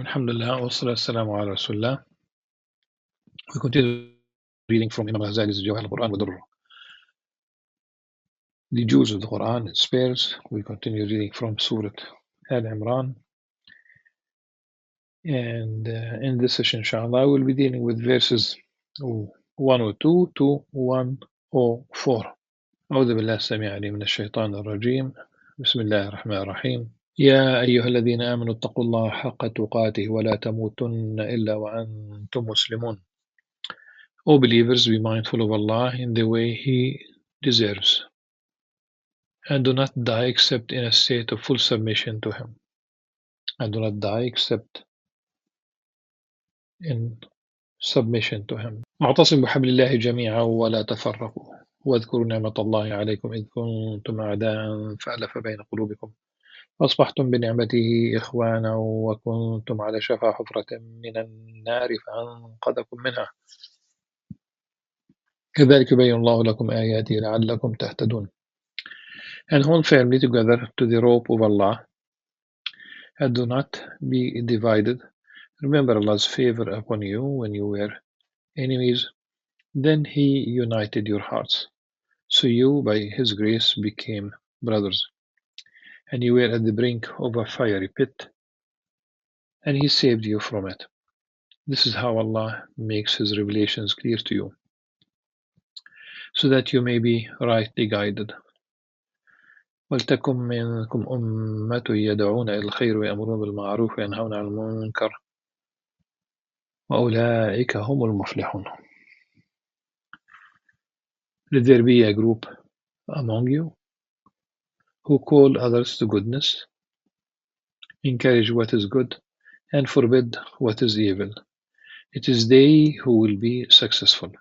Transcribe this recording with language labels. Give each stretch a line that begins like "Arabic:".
Arabic: الحمد لله والصلاة والسلام على رسول الله.
English: We continue reading from Imam Al-Ghazali's Jawahir al-Quran with the Jews of the Quran, its pairs. We continue reading from Surah Al-Imran. And in this session, inshallah, we'll be dealing with verses 102 to 104.
Arabic: أعوذ بالله السميع العليم من الشيطان الرجيم. بسم الله الرحمن الرحيم. يا أيها الذين آمنوا اتقوا الله حق تقاته ولا تموتن إلا وأنتم مسلمون.
English: O believers, be mindful of Allah in the way He deserves, and do not die except in a state of full submission to Him. And do not die except in submission to Him.
Arabic: واعتصموا بحبل الله جميعا ولا تفرقوا واذكروا نعمة الله عليكم إذ كنتم أعداء فألف بين قلوبكم فأصبحتم بنعمته إخوانا وكنتم على شفا حفرة من النار فأنقذكم منها كذلك يبين الله لكم آياته لعلكم تهتدون.
English: And hold firmly together to the rope of Allah, and do not be divided. Remember Allah's favor upon you when you were enemies. Then He united your hearts, so you, by His grace, became brothers. And you were at the brink of a fiery pit, and He saved you from it. This is how Allah makes His revelations clear to you, so that you may be rightly guided.
Arabic: ولتكن منكم أمة يدعون إلى الخير ويأمرون بالمعروف وينهون عن المنكر وأولئك هم المفلحون.
English: Let there be a group among you who call others to goodness, encourage what is good, and forbid what is evil. It is they who will be successful.